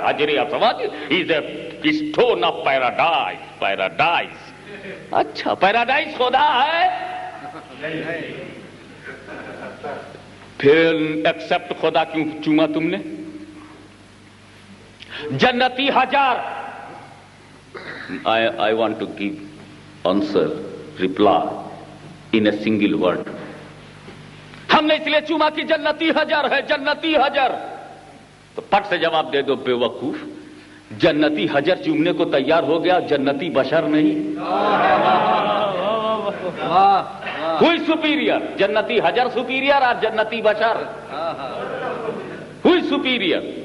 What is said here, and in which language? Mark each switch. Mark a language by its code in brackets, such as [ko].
[ur] حجر اسود [en] Is a stone of paradise. Paradise. [ur] اچھا پیراڈائز خدا ہے, پھر ایکسپٹ خدا کیوں چوما تم نے؟ جنتی حجر. [en] I want to give answer, reply in a single word. [ur] ہم نے اس لیے چوما کہ جنتی حجر ہے, جنتی حجر. تو پٹ سے جواب دے دو بے وقوف, جنتی حجر چومنے کو تیار ہو گیا, جنتی بشر نہیں. [en] ہوئی سپیریئر, [ur] جنتی حجر سپیریئر اور جنتی بشر ہوئی سپیریئر.